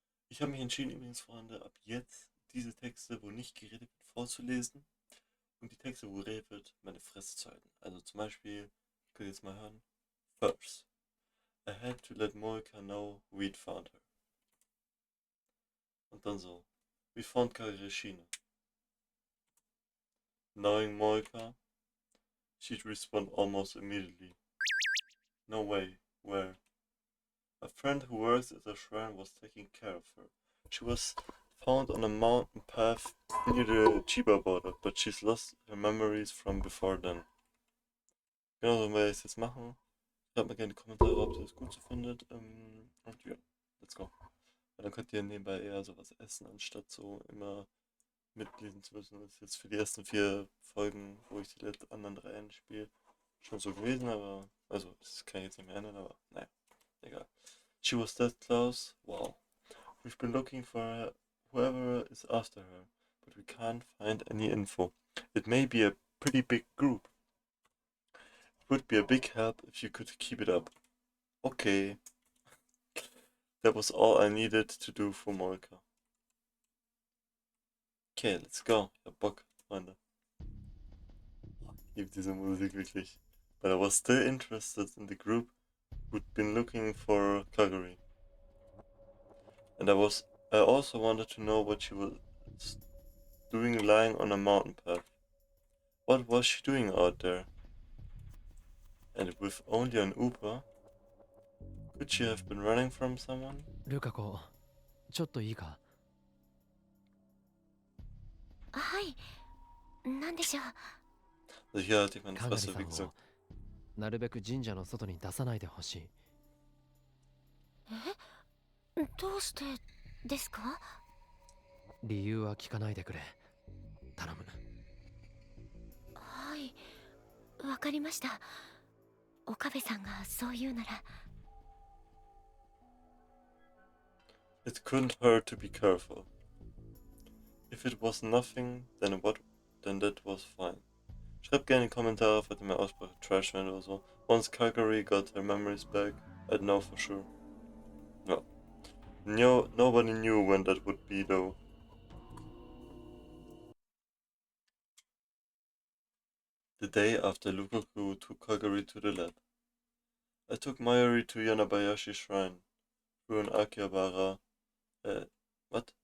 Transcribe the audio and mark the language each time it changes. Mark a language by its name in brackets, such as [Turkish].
[German] Ich habe mich entschieden übrigens, Freunde, ab jetzt diese Texte, wo nicht geredet wird, vorzulesen und die Texte, wo geredet wird, meine Fresse zu halten. Also zum Beispiel, könnt ihr jetzt mal hören, First. [English] I had to let Moika know we'd found her. [German] Und dann so. [English] We found Kagashina. Knowing Moika, she'd respond almost immediately. No way. Where? A friend who works at a shrine was taking care of her. She was found on a mountain path near the Chiba border, but she's lost her memories from before then. [German] Genau so werde ich es jetzt machen. Schreibt mir gerne in die Kommentare, ob ihr das gut so findet. Und ja, [English] let's go. [German] Weil dann könnt ihr nebenbei eher sowas essen, anstatt so immer mitlesen zu müssen. Das ist jetzt für die ersten 4 Folgen, wo ich die anderen 3 einspiele, schon so gewesen, aber, also, das kann ich jetzt nicht mehr ändern, aber naja, egal. [English] She was that close? Wow. We've been looking for whoever is after her, but we can't find any info. It may be a pretty big group. It would be a big help if you could keep it up. Okay. That was all I needed to do for Moika. Okay, let's go. [German] Ich hab Bock, Freunde. Ich liebe diese Musik wirklich. [English] But I was still interested in the group who'd been looking for Kaguri. And I also wanted to know what she was doing lying on a mountain path. What was she doing out there? And with only an Uber? Could she have been running from someone? [Japanese] ルカ子、ちょっといいか。はい、なんでしょう。 [German] Also hier hatte ich meine [Japanese] かがり [German] Fresse, [Japanese] さ [German] wie [Japanese] んを [German] gesagt. [Japanese] なるべく神社の外に出さないでほしい。どうしてですか？理由は聞かないでくれ。頼む。はい、わかりました。岡部さんがそう言うなら。 [English] It couldn't hurt to be careful. If it was nothing, then that was fine. [German] Schreibt gerne in die Kommentare, falls ihr meine Aussprache trash findet oder so. [English] Once Calgary got her memories back, I'd know for sure. Ja. No, nobody knew when that would be though. The day after Lukaku took Calgary to the lab. I took Mayuri to Yanabayashi Shrine through an Akihabara, what?